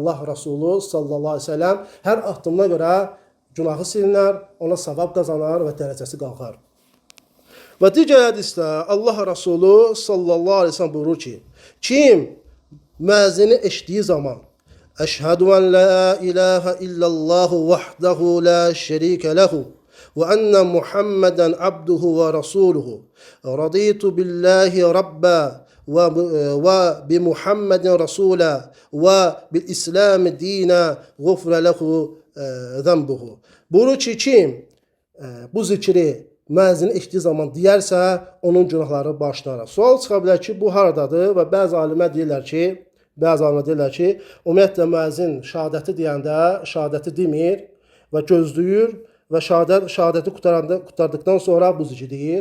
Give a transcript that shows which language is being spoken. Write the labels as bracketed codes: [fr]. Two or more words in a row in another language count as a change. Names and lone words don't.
[az] Allah Resulü [ar] صلى الله عليه وسلم [az] hər addımına görə günahı silinər, ona savab qazanar və dərəcəsi qalxar. Və digər hədisdə Allah Resulü [ar] صلى الله عليه وسلم [az] buyurur ki, kim müəzzini eşitdiyi zaman [ar] أشهد أن لا إله إلا الله وحده لا شريك له وأن محمدا عبده ورسوله رضيت بالله ربا وبمحمد رسولا وبالإسلام دينا غفر له ذنبه. [az] Buyurur ki, kim bu zikri müəzzin eşitdiyi zaman deyərsə, onun günahları bağışlanır. Sual çıxa bilər ki, bu haradadır və bəzi alimlər deyirlər ki, ümumiyyətlə müəzzin şəhadəti deyəndə şəhadəti demir və gözləyir və şəhadəti qurtardıqdan sonra bu zikri deyir.